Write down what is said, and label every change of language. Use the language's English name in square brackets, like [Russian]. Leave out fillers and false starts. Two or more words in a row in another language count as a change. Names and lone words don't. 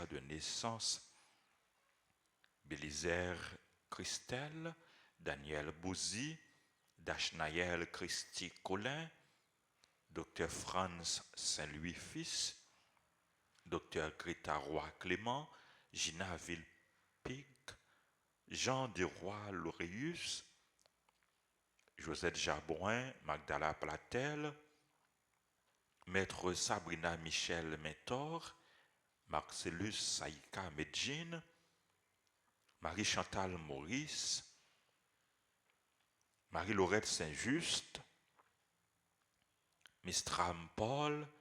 [French] de naissance, Bélisaire Christelle, Daniel Bouzy, Dachnaël Christy Colin, Dr Franz Saint-Louis Fils, Dr Greta Roy Clément, Gina Villepig, Jean Desroy Laureus, Josette Jabouin, Magdala Platel, Maître Sabrina Michel Mentor, Marcellus Saïka Medjin, Marie-Chantal Maurice, Marie-Laurette Saint-Just, Mistram Paul,